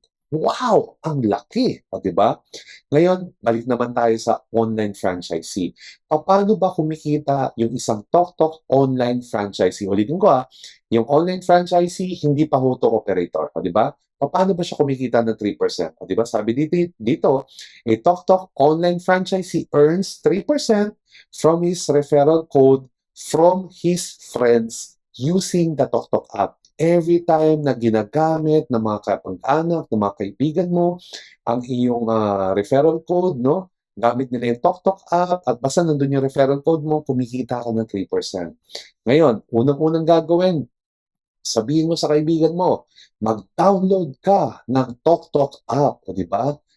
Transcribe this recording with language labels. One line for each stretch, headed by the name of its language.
Filipino: Wow! Ang laki, o 'di ba? Ngayon, balik naman tayo sa online franchisee. Papaano ba kumikita yung isang TokTok online franchisee? Ulitin ko, yung online franchisee hindi pa ho 'to operator, o 'di ba? Papaano ba siya kumikita ng 3%? O 'di ba sabi dito,
English: a TokTok online franchisee earns 3% from his referral code from his friends using the TokTok app. Every time
Filipino: na ginagamit ng mga kapag-anak, ng mga kaibigan mo, ang iyong referral code, no? Gamit nila yung TokTok app at basta nandun yung referral code mo, kumikita ka ng 3%. Ngayon, unang-unang gagawin, sabihin mo sa kaibigan mo, mag-download ka ng TokTok app, o di ba?